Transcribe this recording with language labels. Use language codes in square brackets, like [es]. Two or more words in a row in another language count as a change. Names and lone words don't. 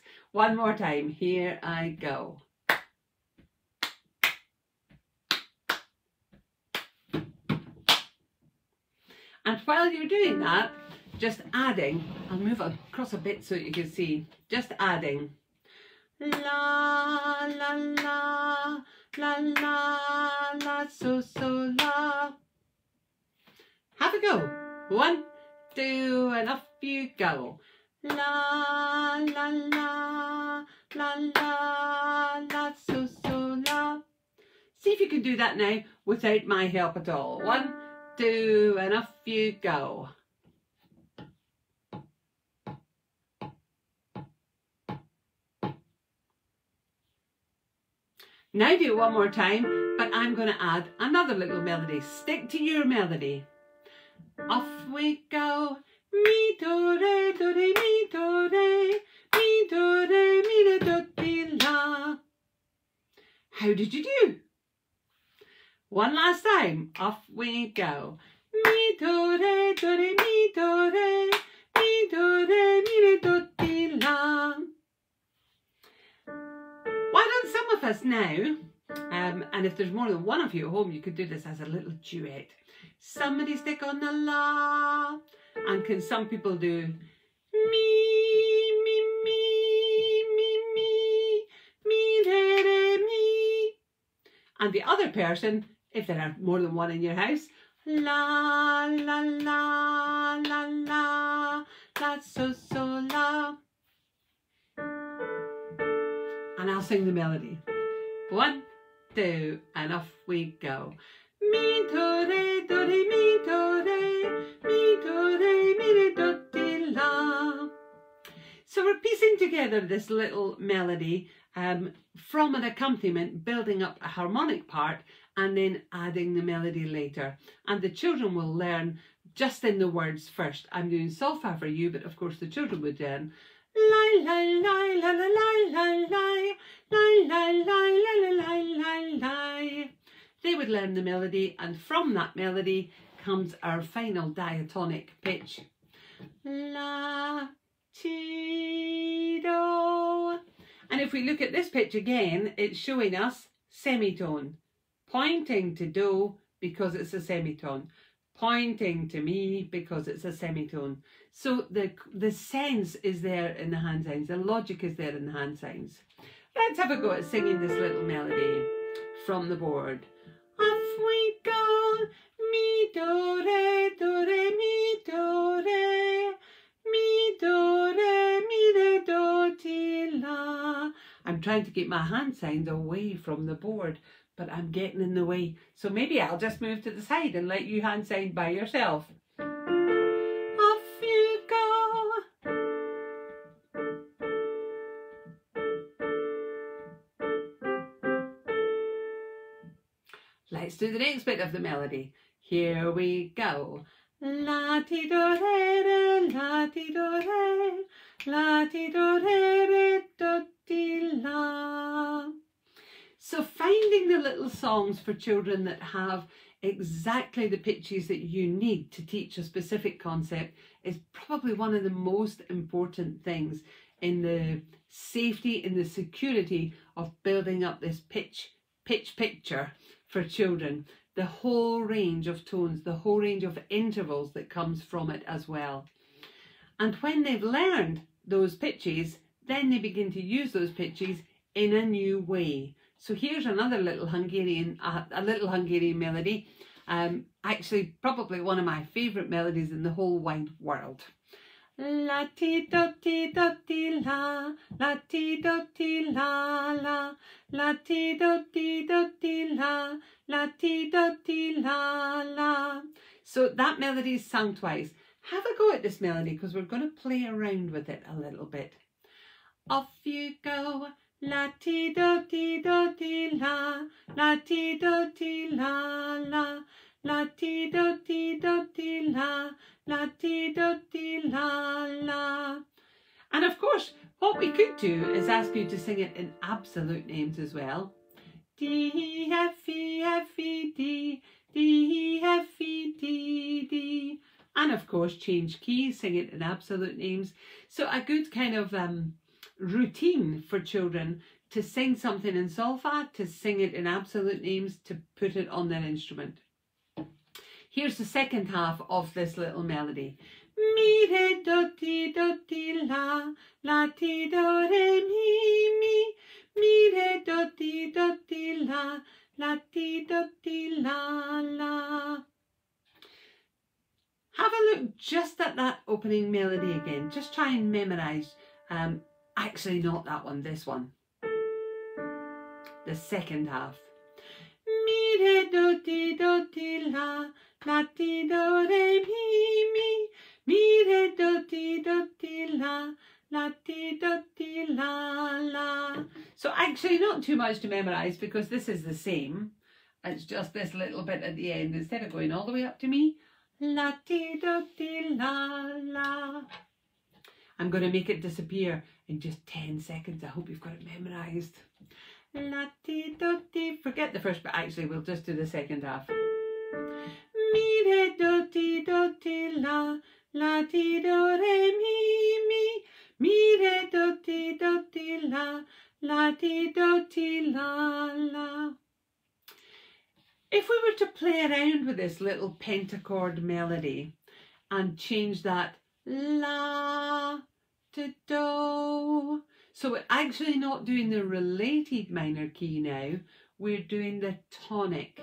[en] One more time. Here I go. And while you're doing that, just adding, I'll move across a bit so you can see, just adding. La, la, la, la, la, la, so, la. Have a go. 1, 2, and off you go. La, la, la, la, la, la, so, la. See if you can do that now without my help at all. 1, 2, and off you go. Now do it one more time, but I'm going to add another little melody. Stick to your melody. Off we go. Mi, do, re, mi, do, re, mi, do, re, mi, re, do, ti, la. How did you do? One last time. Off we go. Mi, do, re, mi, do, re, mi, do, re, mi, re, do, ti, la. Why don't some of us now, and if there's more than one of you at home, you could do this as a little duet. Somebody stick on the la, and can some people do mi, mi, mi, mi, mi, mi, re, re, mi, and the other person, if there are more than one in your house, la, la, la, la, la, la, so, la. And I'll sing the melody. 1, 2, and off we go. Mi, do, re, mi, do, re, mi, do, re, mi, re, do, ti, la. So we're piecing together this little melody from an accompaniment, building up a harmonic part and then adding the melody later. And the children will learn just in the words first. I'm doing sol, fa for you, but of course the children would learn Lie, lie, lie, la, la, lie, lie, lie, lie, lie, lie, la, la, lie, lie, lie. They would learn the melody, and from that melody comes our final diatonic pitch. La, ti, do. And if we look at this pitch again, it's showing us semitone, pointing to do because it's a semitone, pointing to me because it's a semitone. So the sense is there in the hand signs, the logic is there in the hand signs. Let's have a go at singing this little melody from the board. Off we go, mi, do, re, mi, do, re, mi, do, re, mi, re, do, ti, la. I'm trying to keep my hand signs away from the board, but I'm getting in the way. So maybe I'll just move to the side and let you hand sign by yourself. Off you go. Let's do the next bit of the melody. Here we go. La ti do re re, la ti do re, la ti do re re do ti la. So finding the little songs for children that have exactly the pitches that you need to teach a specific concept is probably one of the most important things in the safety and the security of building up this pitch picture for children. The whole range of tones, the whole range of intervals that comes from it as well. And when they've learned those pitches, then they begin to use those pitches in a new way. So here's another little Hungarian, a little Hungarian melody. Actually, probably one of my favourite melodies in the whole wide world. La ti do ti do ti la, la ti do ti la la, la ti do ti do ti la, la ti do ti la la. So that melody is sung twice. Have a go at this melody because we're going to play around with it a little bit. Off you go. La ti do ti la, la ti do ti la la, la ti do ti la, la ti do ti la la. And of course, what we could do is ask you to sing it in absolute names as well. D, F, E, F, E, D, D, F, E, D, D. And of course, change keys, sing it in absolute names. So a good kind of routine for children to sing something in solfa, to sing it in absolute names, to put it on their instrument. Here's the second half of this little melody. Mi, re, do, ti, la, la, ti, do, re, mi, mi, re, do, ti, la, la, ti, do, la, la. Have a look just at that opening melody again. Just try and memorise. Actually, not that one, this one. The second half. Mi, re, do, ti, la, la, ti, do, re, mi, mi, re, do, ti, la, la, ti, do, la, la. So actually not too much to memorise because this is the same. It's just this little bit at the end. Instead of going all the way up to me, la, ti, do, la, la. I'm going to make it disappear in just 10 seconds. I hope you've got it memorised. La ti do ti. Forget the first bit, actually, we'll just do the second half. Mi re do ti la, la ti do re mi, mi re do ti la, la ti do la la. If we were to play around with this little pentachord melody and change that la to do. So we're actually not doing the related minor key now, we're doing the tonic.